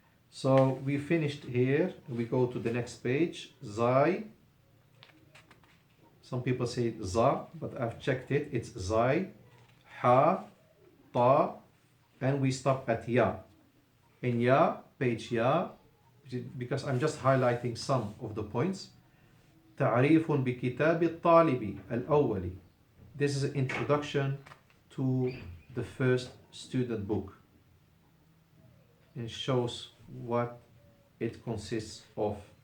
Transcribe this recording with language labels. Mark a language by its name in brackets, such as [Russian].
[English] So we finished here. We go to the next page. Zai. Some people say za, but I've checked it. It's zai, ha, ta, and we stop at ya. In ya, page ya, because I'm just highlighting some of the points. [Arabic] تعريف بكتاب الطالب الأول. [English] This is an introduction to the first student book. It shows what it consists of.